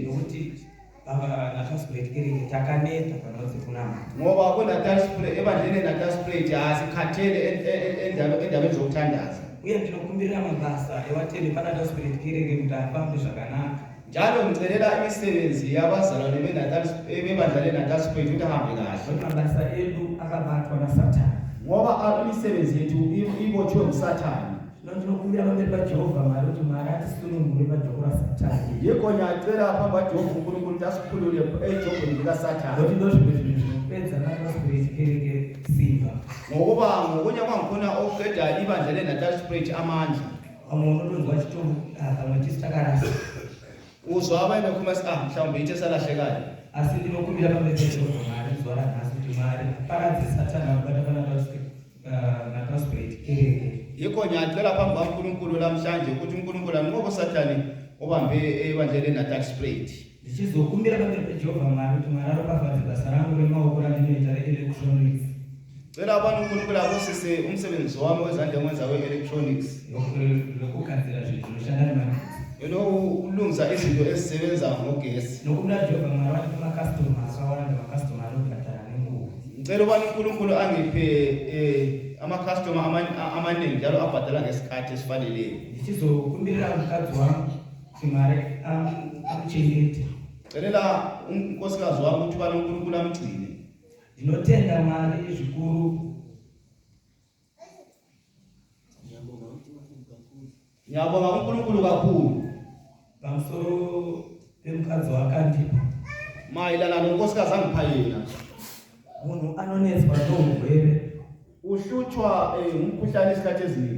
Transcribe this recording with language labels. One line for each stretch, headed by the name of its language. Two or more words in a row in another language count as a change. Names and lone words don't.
Shona: nokuti natawo spirit kereke takaneta panodzi kunamata
North Ndebele: ngoba ku-Natal Spirit ebandleni le-Natal Spirit asikhathele endabeni zokuthandaza
Shona: uye ndinokumbirira mabasa evatendi panatawo spirit kereke kuti afambe zvakanaka
North Ndebele: njalo ngicelela imisebenzi yabazalwane bebandla le-Natal Spirit ukuthi ahambe kahle
Shona: kuti mabasa edu akabatwa nasatani
North Ndebele: ngoba imisebenzi yethu ibotshwe nguSathane
Shona: zvino ndinokumbira pamberi pajehovha mwari kuti mwari atisunungure pajoko rasatani
North Ndebele: yikho ngiyacela phambi kwaJehova uNkulunkulu ukuthi asikhulule ejobheni likaSathane
Shona: kuti ndozvimwe zvinhu zvinopedza natawo spirit kereke simba
North Ndebele: ngokuba ngokunye kwangikhona okuqeda ibandla le-Natal Spirit amandla
Shona: vamwe unodonzwa chitombo pamwe tisi takarasa
North Ndebele: uzwa abanye bekhuluma sithi mhlawumbe ithi esalahlekayo
Shona: asi ndinokumbira pamberi pajehovha mwari zuva ranhasi kuti mwari paradzi satani akubata panatawo spirit kereke
North Ndebele: yikho ngiyacela phambi kwaNkulunkulu namhlanje ukuthi uNkulunkulu anqobe uSathane obambe ibandla le-Natal Spirit
Shona: ndichizokumbira pamberi pajehovha mwari kuti mwari aropafadze basa rangu remaoko randinoita reelectronics
North Ndebele: cela abantu uNkulunkulu abusise umsebenzi wami wezandla engiwenza we-electronics
Shona: lokugadzira zvinhu zvinoshanda nemagetsi
North Ndebele: ulungisa izinto ezisebenza ngogesi
Shona: nokumbira jehovha mwari vati kumakastoma akawanda makastoma anobhadhara nenguva
North Ndebele: ngicela ubani uNkulunkulu angiphe ama-customer amaningi njalo abhadala ngesikhathi esifaneleyo
Shona: ndichizokumbirira mukadzi wangu kuti mwari amuchengete
North Ndebele: celela unkosikazi wami ukuthi ubani uNkulunkulu amgcine
Shona: ndinotenda mwari zvikuru
North Ndebele: ngiyabonga uNkulunkulu kakhulu
Shona: pamusoro pemukadzi wakandipa
North Ndebele: mayelana nonkosikazi angipha yena
Shona: munhu anonetswa nourwere
North Ndebele: uhlutshwa ngumkhuhlane isikhathi eziningi